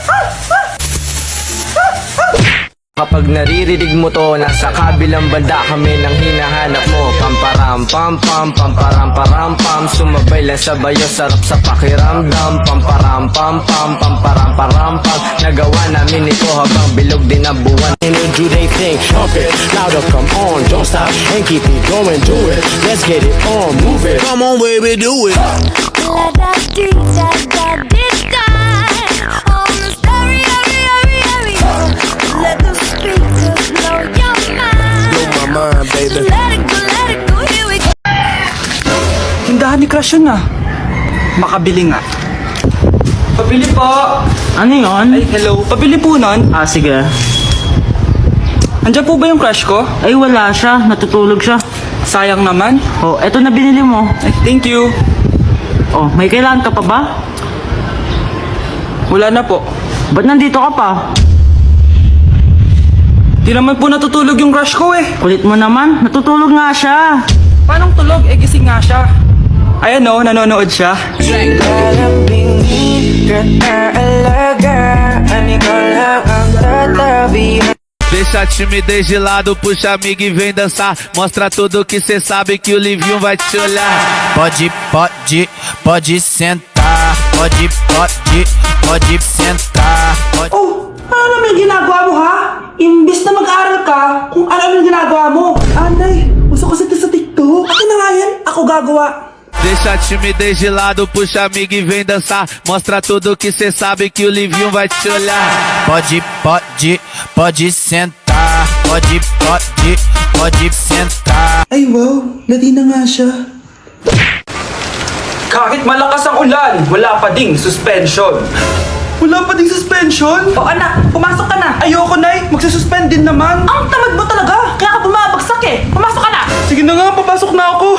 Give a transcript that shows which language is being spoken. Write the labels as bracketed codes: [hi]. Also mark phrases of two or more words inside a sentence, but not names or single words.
[tl] Kapag naririnig mo to, nasa kabilang banda kami nang hinahanap mo. Pamparam, pam, pam, pamparam, param, pam. Sumabay lang sa bayo, sarap sa pakiramdam. Pamparam, pam, pam, pamparam, param, pam. Nagawa namin ito habang bilog din ang buwan. [en] Do they think, pump it, louder, come on, don't stop and keep it going, do it. Let's get it on, move it. Come on, baby, do it. La da dee da da dee da. On the stereo, let the speakers blow your mind. Blow my mind, baby. Let it go, here we go. [tl] Tindahan ni Crush yun ah. Makabili nga. Pabili po. Ano yun? Ay, hello. Pabili po nun. Ah, sige. Andiyan po ba yung crush ko? Ay, wala siya. Natutulog siya. Sayang naman. Oh, eto na binili mo. Ay, [en] thank you. [tl] Oh, may kailangan ka pa ba? Wala na po. Ba't nandito ka pa? Di naman po natutulog yung crush ko eh. Kulit mo naman. Natutulog nga siya. Paano tulog? Eh, gising nga siya. Ayan o, nanonood siya. [pt] Deixa a timidez de lado, puxa amigo e vem dançar. Mostra tudo que cê sabe que o Livinho vai te olhar. Pode sentar. Pode sentar. [tl] Oh, ano naman yung ginagawa mo ha? Imbis na mag-aral ka, kung ano yung ginagawa mo. Anday, uso ko sa TikTok. Akin na nga yan, ako gagawa. [pt] Deixa a timidez de lado, puxa amigo e vem dançar. Mostra tudo que cê sabe que o Livinho vai te olhar. Pode sentar. Pode sentar. [tl] Ay wow, lati na nga siya. Kahit malakas ang ulan, wala pa ding suspension. Wala pa ding suspension? O anak, pumasok ka na. Ayoko na magsususpend din naman. Ang tamad mo talaga, kaya ka bumabagsak eh. Pumasok ka na. Sige na nga, papasok na ako.